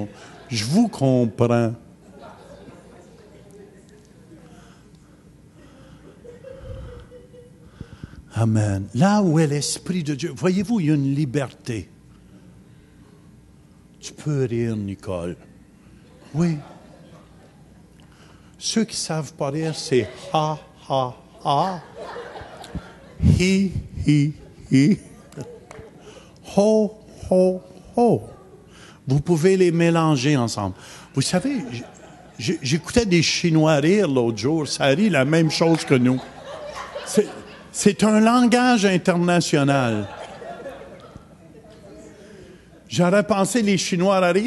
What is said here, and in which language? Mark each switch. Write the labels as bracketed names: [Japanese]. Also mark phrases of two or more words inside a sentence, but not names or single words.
[French] Je vous comprends. Amen. Là où est l'Esprit de Dieu, voyez-vous, il y a une liberté. Tu peux rire, Nicole. Oui. Ceux qui ne savent pas rire, c'est ha, ha, ha. Hi, hi, hi. Ho, ho, ho. Vous pouvez les mélanger ensemble. Vous savez, j'écoutais des Chinois rire l'autre jour. Ça rit la même chose que nous. C'est un langage international. J'aurais pensé les Chinois à rire.